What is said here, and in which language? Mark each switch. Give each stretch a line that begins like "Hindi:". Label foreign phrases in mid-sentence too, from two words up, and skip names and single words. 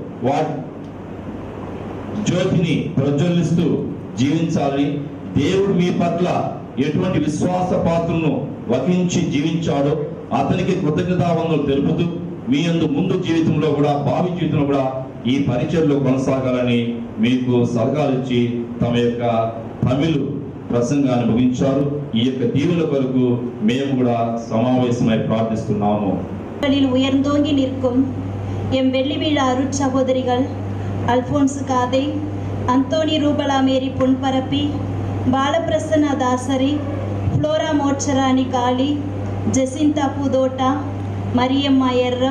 Telugu: జ్యోతిని ప్రజ్వలిస్తూ జీవించాలని, దేవుడు మీ పట్ల ఎటువంటి విశ్వాస పాత్రను వహించి జీవించాడో అతనికి కృతజ్ఞతావందనలు తెలుపుతూ, మీ యందు ముందు జీవితంలో కూడా, భావి జీవితంలో కూడా ఈ పరిచర్లో కొనసాగాలని మీకు సలహాలు ఇచ్చి తమ యొక్క తమిళ ప్రసంగాన్ని ముగించారు. ఈ యొక్క దీవుల కొరకు మేము కూడా సమావేశమై ప్రార్థిస్తున్నాము.
Tamil: உயர்ந்தோங்கி நிற்கும் எம் வெள்ளி விழா அருட்சகோதரிகள் அல்போன்ஸ் காதை, அந்தோனி ரூபலா மேரி பொன்பரப்பி, பாலபிரசன்ன தாசரி, ஃப்ளோரா மோட்சராணி காளி, ஜெசிந்தா புதோட்டா, மரியம்மா எர்ரம்,